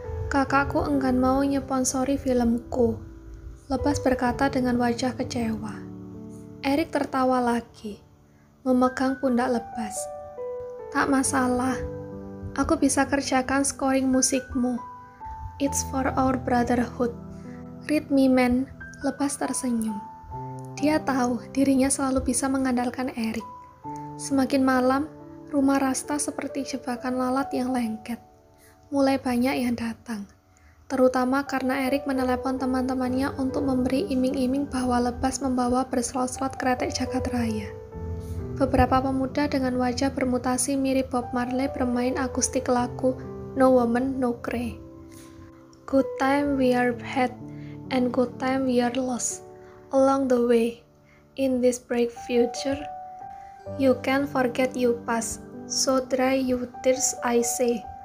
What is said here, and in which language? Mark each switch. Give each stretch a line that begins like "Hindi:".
Indonesian: Kakakku enggan mau nyponsori filmku," Lebas berkata dengan wajah kecewa. Erik tertawa lagi, memegang pundak Lebas. "Tak masalah, aku bisa kerjakan scoring musikmu.
English: It's for our brotherhood. Read me, man."
Indonesian: Lebas tersenyum. Dia tahu dirinya selalu bisa mengandalkan Erik. Semakin malam, rumah Rasta seperti jebakan lalat yang lengket. Mulai banyak yang datang, terutama karena Erik menelepon teman-temannya untuk memberi iming-iming bahwa Lebas membawa berslot-slot kretek jagat raya. Beberapa pemuda dengan wajah bermutasi mirip Bob Marley bermain akustik lagu No Woman, No Cry.
English: "Good time we are had, and good time we are lost. Along the way, in this bright future, you can forget you past, so dry you tears I say."